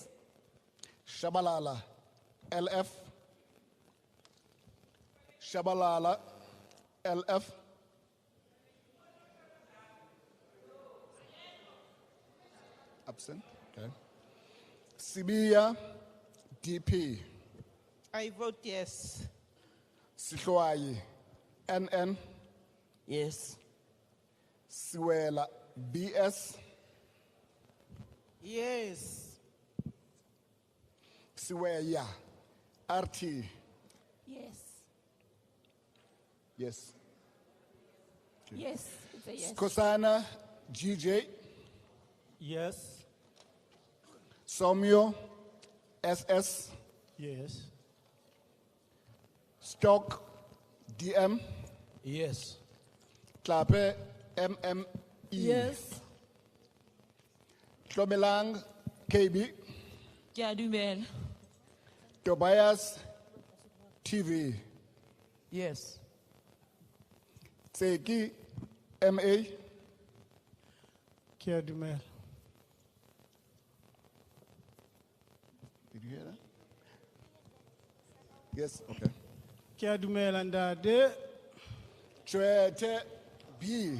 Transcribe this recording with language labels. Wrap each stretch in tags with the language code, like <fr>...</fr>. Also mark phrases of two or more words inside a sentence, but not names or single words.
<en>Shabalala, LF. Shabalala, LF. Absent. Okay. Sibiya, DP. I vote yes. Sihloayi, NN. Yes. Siwela, BS. Yes. Siweya, RT. Yes. Yes. Yes. It's a yes. Skosana, GJ. Yes. Somyo, SS. Yes. Stock, DM. Yes. Klape, MME. Yes. Tlomelang, KB.</en> <st>Kiadumela.</st> <en>Tobias, TV. Yes. Tseki, MA.</en> <st>Kiadumel.</st> <en>Did you hear that? Yes, okay.</en> <st>Kiadumel and de.</st> <en>Chwete, B.</en>